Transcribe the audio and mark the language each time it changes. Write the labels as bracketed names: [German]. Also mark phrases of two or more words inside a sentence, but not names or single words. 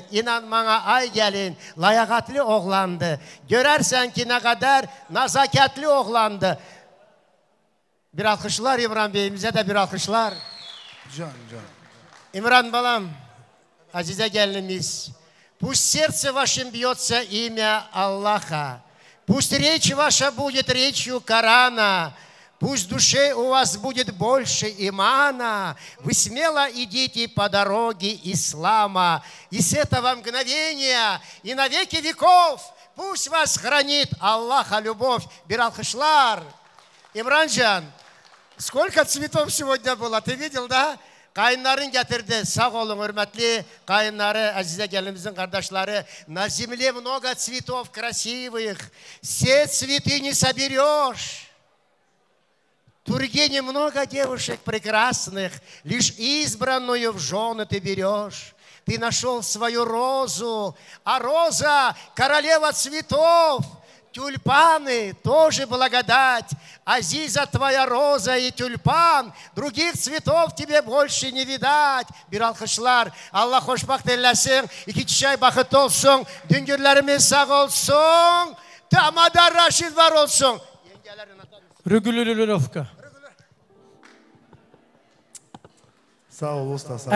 [Turkish] İnan bana ay gelin, layakatlı oğlandı. Görersen ki ne kadar nazaketli oğlandı. Bir alkışlar İmran Bey'imize de bir alkışlar. Can. İmran balam, azize gelinimiz, [Russian] пусть сердце вашим бьется имя Аллаха, пусть речь ваша будет речью Корана, пусть в душе у вас будет больше имана, вы смело идите по дороге ислама, и с этого мгновения и на веки веков пусть вас хранит Аллаха любовь. [Turkish] Bir alkışlar. İmrancan, [Russian] сколько цветов сегодня было, ты видел, да? [Turkish] Kayınların getirdi. Sağ olun hürmetli kayınları, azize gelinimizin kardeşleri. [Russian] На земле много цветов красивых. Все цветы не соберешь. В Тургене много девушек прекрасных. Лишь избранную в жены ты берешь. Ты нашел свою розу, а роза королева цветов. Тюльпаны тоже благодать. Азиза твоя роза и тюльпан. Других цветов тебе больше не видать. [Turkish] Bir alkışlar. Allah hoşbaht eylesin. İki çiçeği bakıt olsun. Düngürlerimiz sağ olsun. Tamada Raşid var olsun. Rügülülülürovka. Sağ ol usta. Sağ ol.